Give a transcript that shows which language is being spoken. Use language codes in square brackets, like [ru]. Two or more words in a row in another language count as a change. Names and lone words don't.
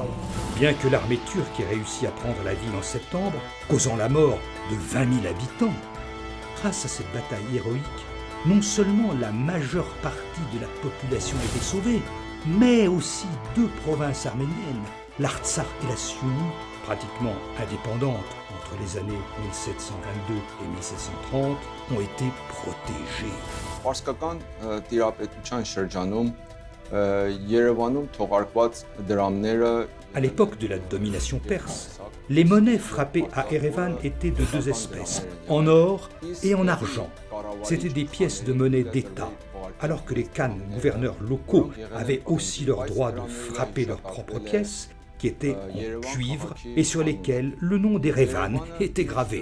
[fr] Bien que l'armée turque ait réussi à prendre la ville en septembre, causant la mort de 20 000 habitants, grâce à cette bataille héroïque, non seulement la majeure partie de la population était sauvée, mais aussi 2 provinces arméniennes, l'Artsakh et la Siounie, pratiquement indépendantes entre les années 1722 et 1730, ont été protégées. [hy] Պարսկական տիրապետության շրջանում Երևանում թողարկված դրամները [fr] À l'époque de la domination perse, les monnaies frappées à Erevan étaient de 2 espèces, en or et en argent. C'étaient des pièces de monnaie d'État, alors que les khans gouverneurs locaux avaient aussi leur droit de frapper leurs propres pièces, qui étaient en cuivre et sur lesquelles le nom d'Erevan était gravé.